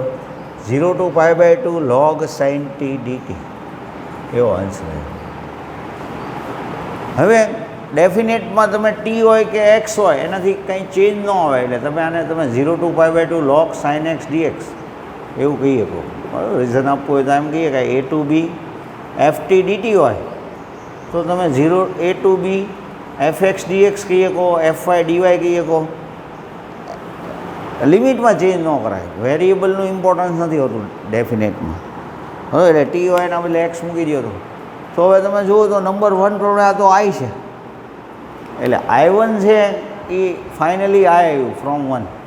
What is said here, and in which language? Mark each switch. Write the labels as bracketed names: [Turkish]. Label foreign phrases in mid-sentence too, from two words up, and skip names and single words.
[English] 0 to π/2 log sin t dt [Gujarati] એવો આન્સર આવ્યો. હવે ડેફિનેટમાં તમે ટી હોય કે એક્સ હોય એનાથી કંઈ ચેન્જ ન આવે, એટલે તમે આને [English] 0 to π/2 log sin x dx [Gujarati] એવું કહી શકો. બરાબર, રીઝન આપવું હોય તો એમ કહીએ કે [English] a to b ft dt [Gujarati] હોય તો તમે [English] a to b fx dx [Gujarati] કહી શકો, [English] fy dy [Gujarati] કહી શકો. લિમિટમાં ચેન્જ ન કરાય, વેરિયેબલનું ઇમ્પોર્ટન્સ નથી હોતું ડેફિનેટમાં. હવે એટલે ટી હોય એના બદલે એક્સ મૂકી દો તો હવે તમે જુઓ તો નંબર 1 પ્રોબ્લેમ આ તો આઈ છે, એટલે I1 છે એ ફાઇનલી આ આવ્યું ફ્રોમ 1.